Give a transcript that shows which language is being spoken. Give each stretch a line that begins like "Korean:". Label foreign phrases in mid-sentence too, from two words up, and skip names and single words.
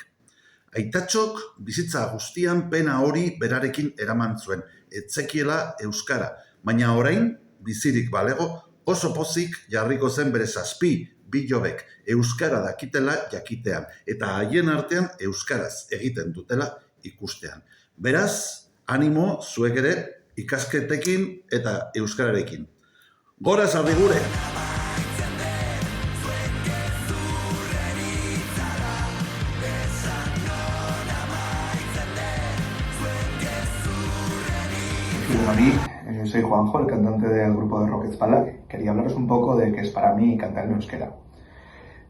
Basque: Aitatxok bizitza guztian pena hori berarekin eraman zuen, etzekiela euskara, baina orain, bizirik balego, oso pozik jarriko zen bere 7 bilobek euskara dakitela jakitean, eta haien artean euskaraz egiten dutela ikustean. Beraz, animo zuek ere ikasketekin eta euskararekin. Gora Sarrigure!
Spanish: Soy Juanjo, el cantante del grupo de rock Ezpala. Quería hablaros un poco de qué es para mí cantar en euskera.